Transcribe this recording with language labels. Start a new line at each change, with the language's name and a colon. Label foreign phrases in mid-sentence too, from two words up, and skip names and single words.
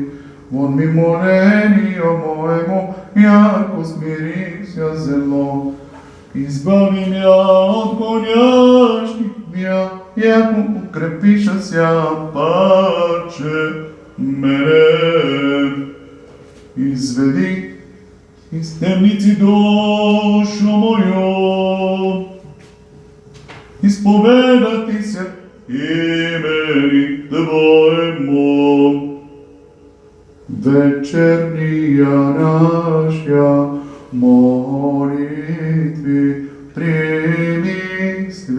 Church Slavic: Вон ми молението моему, јако смирих се зело. Избави ја од гоњашник мја, јако укрепиша ся паче мене. Изведи из темници душу моју, исповедати се имени Твоему. Вечернија наша молитви прими,